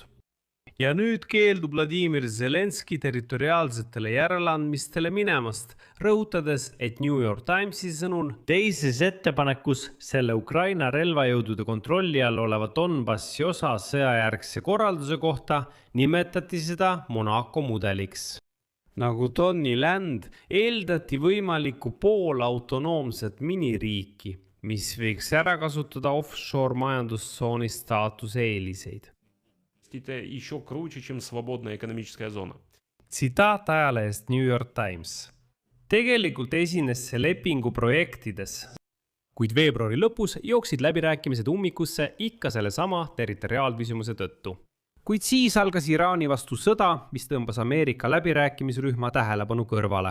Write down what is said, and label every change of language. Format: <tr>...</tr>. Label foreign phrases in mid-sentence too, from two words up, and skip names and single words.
<et>Ja nüüd keeldub Vladimir Zelenski territoriaalsetele järeleandmistele minemast, rõhutades, et New York Timesi sõnul teises ettepanekus selle Ukraina relvajõudude kontrolli all oleva Donbassi osa sõjajärgse korralduse kohta nimetati seda Monaco mudeliks. Nagu Tony Land eeldati võimalikku poolautonoomset miniriiki, mis võiks ära kasutada offshore majandustsooni staatuse eeliseid.</et> <ru>Еще круче, чем свободная экономическая зона.</ru> <et>Tsitaat ajalehest New York Times. Tegelikult esines see lepingu projektides, kuid veebruari lõpus jooksid läbirääkimised ummikusse ikka selle sama territoriaalküsimuse tõttu. Kuid siis algas Iraani vastu sõda, mis tõmbas Ameerika läbirääkimisrühma tähelepanu kõrvale.</et>